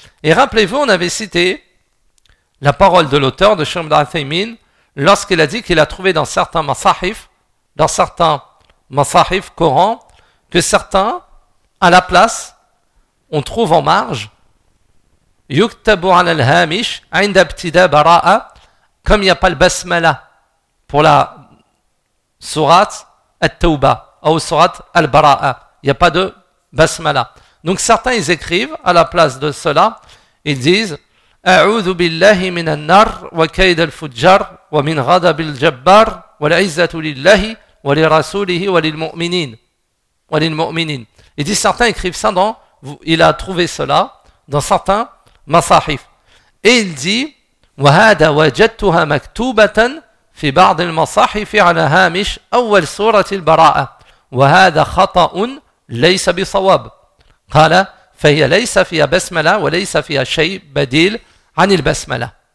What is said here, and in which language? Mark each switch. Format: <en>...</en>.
<fr>Et rappelez-vous, on avait cité la parole de l'auteur de Cheikh Ibn Al-Thaymin lorsqu'il a dit qu'il a trouvé dans certains masahif, Coran, que certains, à la place, on trouve en marge,</fr> <ar>يُكْتَبُ عَلَى الْهَامِشِ عِنْدَ ابْتِدَى بَرَاءَ</ar> <fr>comme il n'y a pas le basmala pour la surat al-tawba ou surat al-bara'a, il n'y a pas de basmala. Donc certains ils écrivent à la place de cela, ils disent</fr> <ar>أَعُوذُ بِاللَّهِ مِنَ النَّارِ وَكَيْدَ الْفُجَّرِ وَمِنْ غَضَبِ الْجَبَّارِ وَالْعِزَّةُ لِلَّهِ وَلِرَسُولِهِ وَلِلْمُؤْمِنِينَ</ar> <fr>Il dit, certains écrivent ça dans, il a trouvé cela dans certains masahif. Et il dit,</fr> <ar>وَهَذَا وَجَدْتُهَا مَكْتُوبَةً فِي بَعْضِ الْمَصَاحِفِ عَلَى هَامِشْ أَوَّلْ سُورَةِ الْبَرَاءَ وَهَذَا خَطَأٌ لَيْسَ بِصَوَابٍ قَالَ فَهِيَ لَيْسَ فِيَا بَسْمَلَا وَلَيْسَ فِيَا شَيْء بَدِيلْ عَنِ الْبَسْمَلَا.</ar>